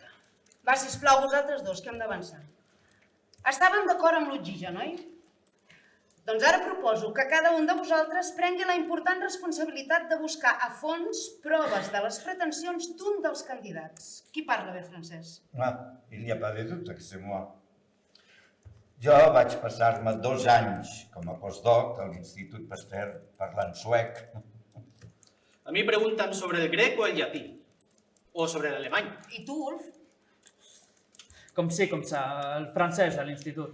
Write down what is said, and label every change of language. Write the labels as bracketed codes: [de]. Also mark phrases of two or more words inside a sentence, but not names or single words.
[ca] Va, sisplau, vosaltres dos, que hem d'avançar. Estàvem d'acord amb l'oxigen, oi? Doncs ara proposo que cada un de vosaltres prengui la important responsabilitat de buscar a fons proves de les pretensions d'un dels candidats. Qui parla bé francès? [fr] Il n'y a pas de doute que c'est moi. [ca] Jo vaig passar-me 2 anys com a postdoc a l'Institut Pasteur parlant suec. A mi pregunten sobre el grec o el llatí, o sobre l'alemany. I tu, Ulf? Com ça, el francès a l'institut.